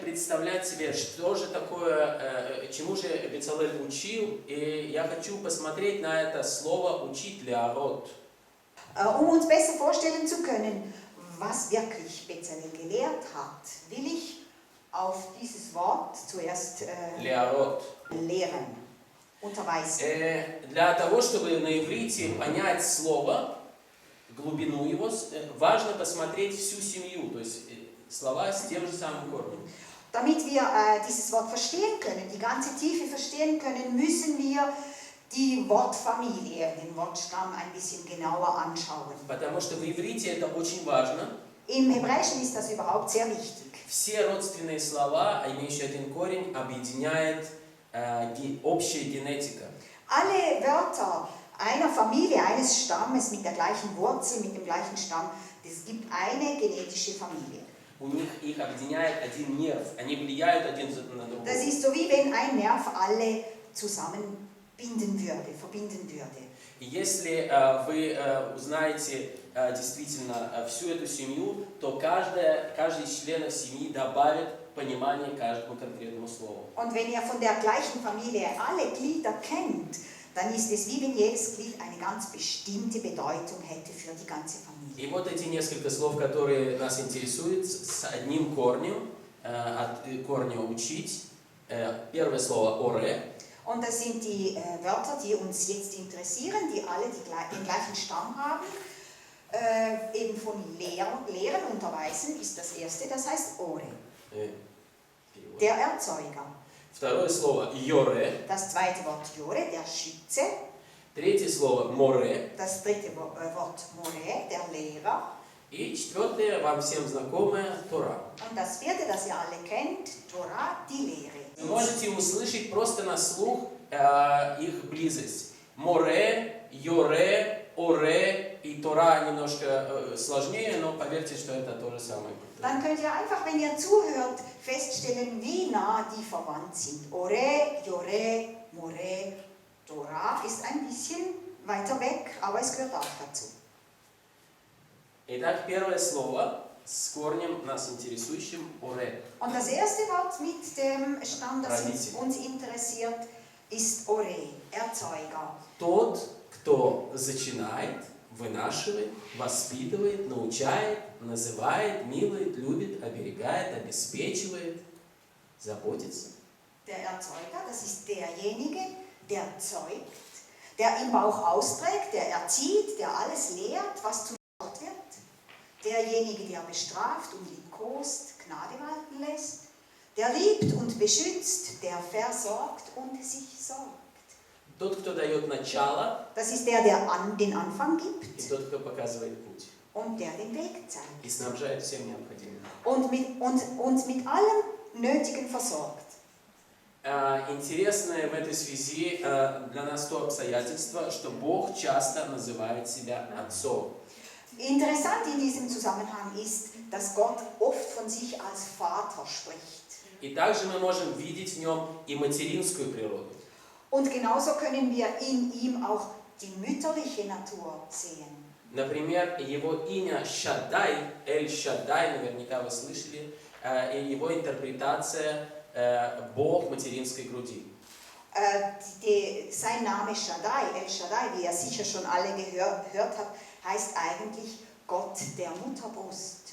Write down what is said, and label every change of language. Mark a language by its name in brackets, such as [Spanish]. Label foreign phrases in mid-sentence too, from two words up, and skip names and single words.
[Russian] представлять себе, что же такое, чему же Безалeel учил, и я хочу посмотреть на это слово «учить» LEHRER. [German] Uns besser vorstellen zu können, was wirklich Bezaleel gelehrt hat, will ich auf dieses Wort zuerst LEHRER. lehren, unterweisen. [Russian] Для того, чтобы на иврите понять слово, глубину его, важно посмотреть всю семью, то есть слова с тем же самым корнем. [German] Damit wir dieses Wort verstehen können, die ganze Tiefe verstehen können, müssen wir die Wortfamilie, den Wortstamm ein bisschen genauer anschauen. [Russian] Потому что в иврите это очень важно. [German] Im Hebräischen ist das überhaupt sehr wichtig. [Russian] Все родственные слова, имеющие один корень, объединяет общая генетика. [German] Alle Wörter einer Familie, eines Stammes mit der gleichen Wurzel, mit dem gleichen Stamm, es gibt eine genetische Familie. [Russian] У них их объединяет один нерв, они влияют один на другого. [German] Das ist so wie wenn ein Nerv alle zusammenbinden würde, verbinden würde. [Russian] И если вы узнаете действительно всю эту семью, то каждый из членов семьи добавит понимание каждому конкретному слову. [German] Und wenn ihr von der gleichen Familie alle Glieder kennt, dann ist es wie wenn jedes Glied eine ganz bestimmte Bedeutung hätte für die ganze Familie. [Russian] И вот эти несколько слов, которые нас интересуют, с одним корнем, от корня учить. Первое слово «оре». [German] Und das sind die Wörter, die uns jetzt interessieren, die alle den gleichen Stamm haben. Eben von Lehren, unterweisen ist das erste, das heißt Ore. Der Erzeuger. [Russian] Второе слово «йоре». [German] Das zweite Wort Jore, der Schütze. [Russian] Третье слово «море». [German] Das dritte Wort More, der Lehrer. [Russian] И четвертое, вам всем знакомое, «тора». [German] Und das vierte, das ihr alle kennt, Tora, die Lehre. [Russian] Вы можете услышать просто на слух их близость. Море, йоре, оре и Тора немножко сложнее, но поверьте, что это то же самое. [German] Dann könnt ihr einfach, wenn ihr zuhört, feststellen, wie nah die verwandt sind. Ore, Jore, More, Tora ist ein bisschen weiter weg, aber es gehört auch dazu. [Russian] Итак, первое слово с корнем нас интересующим «оре». [German] Und das erste Wort mit dem Stamm, das uns interessiert, ist Ore, Erzeuger. [Russian] Тот, кто зачинает, вынашивает, воспитывает, научает, называет, милует, любит, оберегает, обеспечивает, заботится. [German] Der Erzeuger, das ist derjenige, der zeugt, der im Bauch austrägt, der erzieht, der alles lehrt, was zum Wort wird. Derjenige, der bestraft und liebkost, Gnade walten lässt. Der liebt und beschützt, der versorgt und sich sorgt. [Russian] Тот, кто дает начало, [German] das ist der, der den Anfang gibt. [Russian] и тот, кто показывает путь. [German] Und der den Weg zeigt. [Russian] И снабжает всем необходимым. [German] Und uns mit allem Nötigen versorgt. [Russian] Интересное в этой связи для нас то обстоятельство, что Бог часто называет себя Отцом. [German] Interessant in diesem Zusammenhang ist, dass Gott oft von sich als Vater spricht. [Russian] И также мы можем видеть в нем и материнскую природу. [German] Und genauso können wir in ihm auch die mütterliche Natur sehen. [Russian] Например, его имя Шаддай, Эль-Шаддай, наверняка вы слышали, и его интерпретация Бог материнской груди. [German] Sein Name Shaddai, El-Shaddai, wie ihr sicher schon alle gehört habt, heißt eigentlich Gott der Mutterbrust.